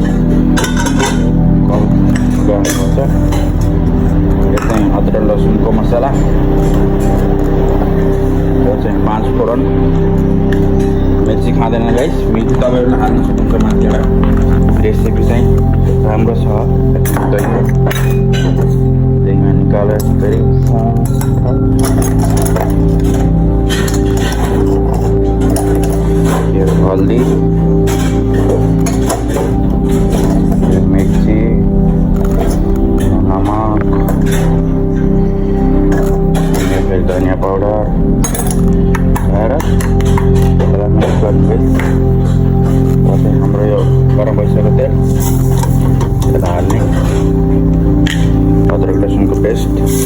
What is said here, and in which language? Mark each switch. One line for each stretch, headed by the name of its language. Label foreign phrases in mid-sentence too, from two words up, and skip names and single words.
Nepali: कम गर्नुपर्छ यो चाहिँ अदरक लसुनको मसला यो चाहिँ 5 फोरन मिर्ची खाँदैन गाइस मिर्ची तपाईँहरूले हाल्नु सक्नुहुन्छ माथिबाट रेसिपी चाहिँ राम्रो छ दहीमा निकालेर फेरि हल्दी मिर्ची नमक फिर धनिया पाउडर लगाएर मिक्स गर्नु हाम्रो यो गरम भइसक्यो तेल हाल्ने अदरक लसुन
Hindi: लहसुन का पेस्ट,